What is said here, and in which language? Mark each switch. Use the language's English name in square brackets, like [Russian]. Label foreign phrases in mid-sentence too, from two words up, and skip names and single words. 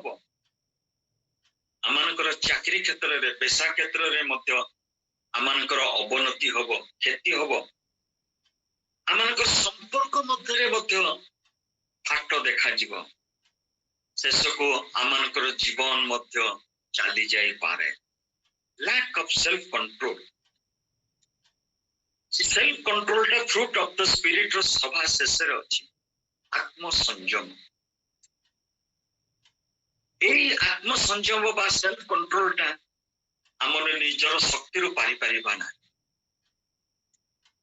[Odia] ଆମମାନଙ୍କର ଚାକିରି କ୍ଷେତ୍ରରେ, ପେଶା କ୍ଷେତ୍ରରେ ମଧ୍ୟ ଆମମାନଙ୍କର ଅବନତି ହବ, କ୍ଷତି ହବ। ଆମମାନଙ୍କର ସମ୍ପର୍କ ମଧ୍ୟରେ ମଧ୍ୟ ଫାଟ ଦେଖାଯିବ। ଶେଷକୁ ଆମମାନଙ୍କର ଜୀବନ ମଧ୍ୟ ଚାଲି ଯାଇପାରେ। [English] lack of self control। self control fruit of the spirit [Odia] ର ସଭା ଶେଷରେ ଅଛି, ଆତ୍ମସଂଯମ। ଏଇ ଆତ୍ମସଂଯମ ବା [English] self control [Odia] ଆମର ନିଜର ଶକ୍ତିରୁ ପାଇପାରିବା ନାହିଁ।